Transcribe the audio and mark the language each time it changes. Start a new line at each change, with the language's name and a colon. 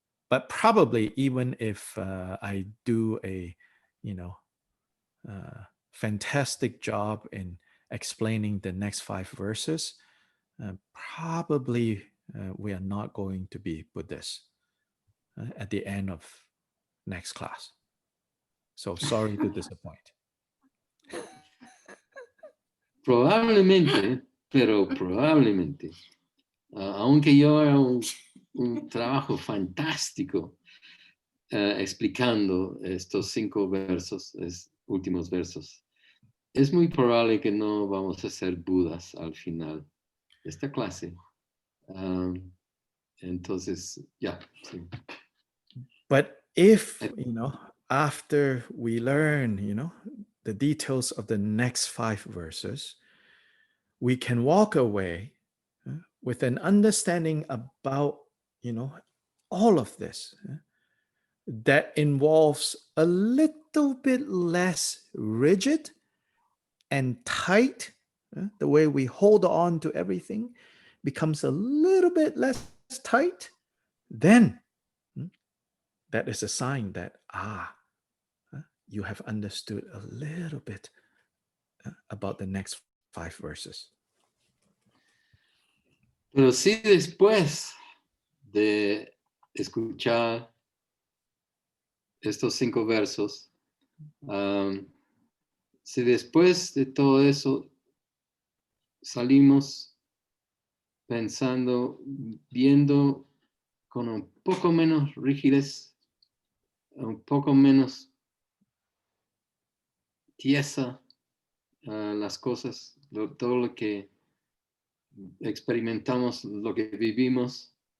English: But probably even if I do a, fantastic job in explaining the next 5 verses, probably we are not going to be Buddhists at the end of next class. So sorry to disappoint.
Spanish: Probablemente, pero probablemente, aunque yo haga un trabajo fantástico explicando estos 5 versos, últimos versos, es muy probable que no vamos a ser Budas al final de esta clase. Entonces, ya. Sí.
English: But if, after we learn, the details of the next 5 verses, we can walk away with an understanding about, all of this that involves a little bit less rigid and tight. The way we hold on to everything becomes a little bit less tight. Then that is a sign that, you have understood a little bit about the next 5 verses.
Spanish: Pero si después de escuchar estos 5 versos, si después de todo eso salimos pensando, viendo con un poco menos rigidez, un poco menos tiesa las cosas, todo lo que experimentamos, lo que vivimos,